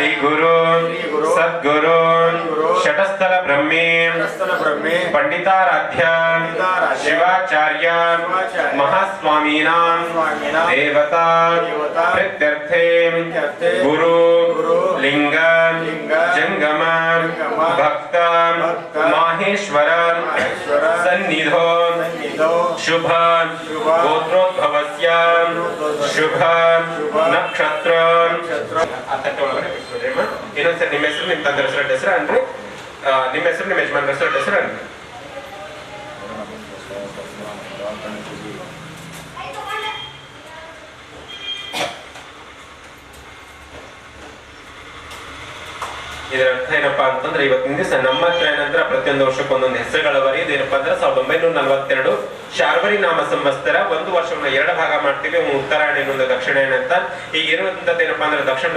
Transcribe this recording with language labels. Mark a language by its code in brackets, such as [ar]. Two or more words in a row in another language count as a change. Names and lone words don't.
[sa] गुरु सद्गुरु शतस्थल ब्रह्मे पंडिताराध्य शिवाचार्य महास्वामीनां देवता प्रीत्यर्थे गुरु लिंग जंगम भक्त माहेश्वर सन्निधो शुभ गोत्रोद्भवस्य शुभ नक्षत्र [kn] ಇನ್ನೊಂದ್ಸರಿ ನಿಮ್ಮ ಹೆಸರು ನಿಮ್ಮ ತಂದೆ ಹೆಸರು ಅನ್ರಿ ನಿಮ್ಮ ಹೆಸರು ನಿಮ್ಮ ಯಜಮಾನ ಹೆಸರು ಅನ್ರಿ ಇದರ ಅರ್ಥ ಏನಪ್ಪಾ ಅಂತಂದ್ರೆ ಇವತ್ತಿನ ದಿವಸ ನಮ್ಮ ಹತ್ರ ಏನಂದ್ರೆ ಪ್ರತಿಯೊಂದು ವರ್ಷಕ್ಕೆ ಒಂದೊಂದು ಹೆಸರುಗಳವರಿ ಇದೇನಪ್ಪಾ ಅಂದ್ರೆ 1942 ಶಾರ್ವರಿ ನಾಮ ಸಂವತ್ಸರ ಒಂದು ವರ್ಷವನ್ನ ಎರಡು ಭಾಗ ಮಾಡ್ತೀವಿ ಉತ್ತರಾಯಣ ಇನ್ನೊಂದು ದಕ್ಷಿಣಾಯಣ ಅಂತ ಈಗ ಇರುವಂತದ್ದು ಏನಪ್ಪಾ ಅಂದ್ರೆ ದಕ್ಷಿಣ